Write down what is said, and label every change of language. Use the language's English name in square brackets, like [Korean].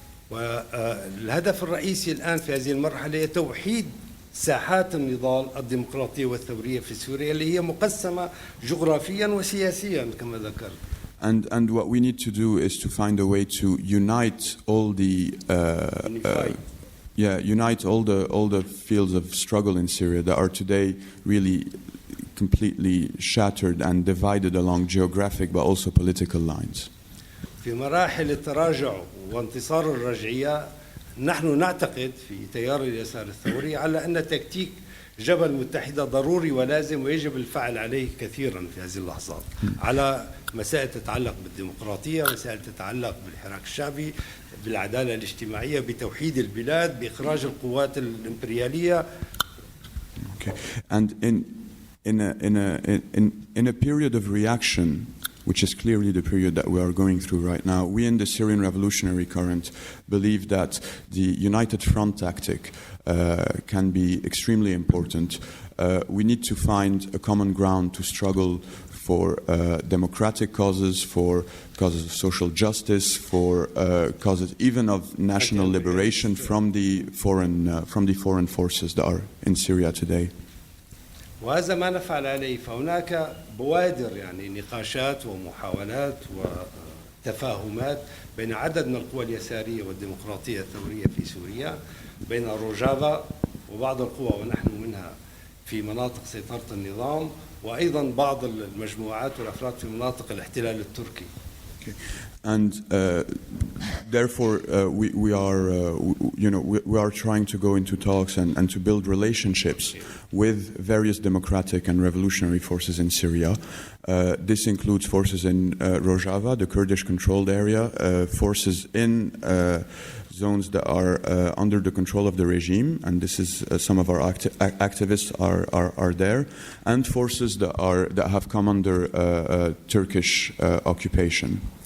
[Arabic] والهدف الرئيسي الآن في هذه المرحلة هي توحيد ساحات النضال الديمقراطية والثورية في سوريا اللي هي مقسمة جغرافيا وسياسيا كما ذكرت. [English] And what we need to do is to find a way to unite all the unite all the fields of struggle in Syria that are today really completely shattered and divided along geographic but also political lines. [Arabic] في مراحل التراجع وانتصار الرجعية نحن نعتقد في تيار اليسار الثوري على أن تكتيك جبل متحدة ضروري ولازم ويجب الفعل عليه كثيرا في هذه اللحظات على مسائل تتعلق بالديمقراطية، مسائل تتعلق بالحراك الشعبي، بالعدالة الاجتماعية، بتوحيد البلاد، بإخراج القوات الإمبريالية. [English] Okay. And in a period of reaction, which is clearly the period that we are going through right now, we in the Syrian revolutionary current believe that the United Front tactic can be extremely important. We need to find a common ground to struggle for democratic causes, for causes of social justice, for causes even of national liberation from the foreign forces that are in Syria today. [Arabic] وهذا ما نفعل عليه فهناك بوادر يعني نقاشات ومحاولات وتفاهمات بين عدد من القوى اليسارية والديمقراطية الثورية في سوريا بين روجافا وبعض القوى ونحن منها في مناطق سيطرة النظام وأيضا بعض المجموعات والأفراد في مناطق الاحتلال التركي. [English] And therefore, we are trying to go into talks and to build relationships with various democratic and revolutionary forces in Syria. This includes forces in Rojava, the Kurdish-controlled area, forces in zones that are under the control of the regime, and this is some of our activists are there, and forces that have come under Turkish occupation.